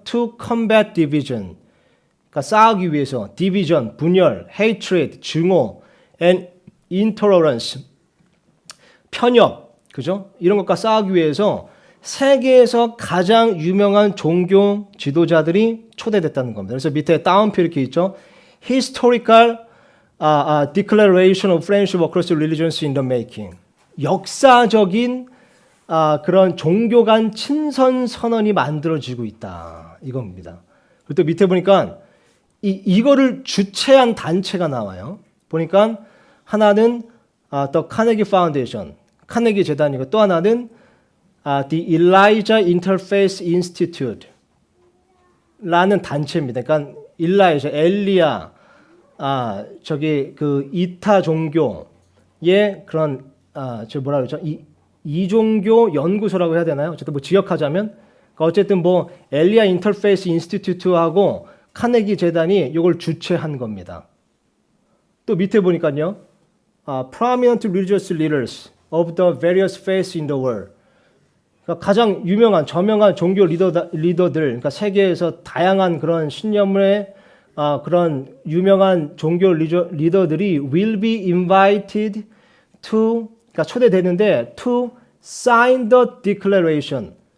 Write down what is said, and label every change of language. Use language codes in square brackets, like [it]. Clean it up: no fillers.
[en] To combat division, [ko] 그러니까 싸우기 위해서 division 분열, hatred 증오, [en] and intolerance [ko] 편협, 그죠? 이런 것과 싸우기 위해서 세계에서 가장 유명한 종교 지도자들이 초대됐다는 겁니다. 그래서 밑에 따옴표 이렇게 있죠. [en] Historical Declaration of Friendship Across Religions in the Making. [ko] 역사적인 그런 종교 간 친선 선언이 만들어지고 있다. 이겁니다. 그리고 또 밑에 보니까 이거를 주최한 단체가 나와요. 보니까 하나는 The Carnegie Foundation, 카네기 재단이고 또 하나는 The Elijah Interfaith Institute 라는 단체입니다. 그러니까 엘리야 저기 그 이타 종교의 그런 저 뭐라 그러죠? 이종교 연구소라고 해야 되나요? 어쨌든 뭐 지역하자면 그러니까 어쨌든 뭐 엘리야 인터페이스 인스티튜트하고 카네기 재단이 이걸 주최한 겁니다. 또 밑에 보니까요. [en] Prominent religious leaders of the various faiths in the world. [ko] 그러니까 가장 유명한 저명한 종교 리더들, 그러니까 세계에서 다양한 그런 신념의 그런 유명한 종교 리더들이 [en] will be invited to, [ko] 그러니까 초대되는데 [en] to sign the declaration.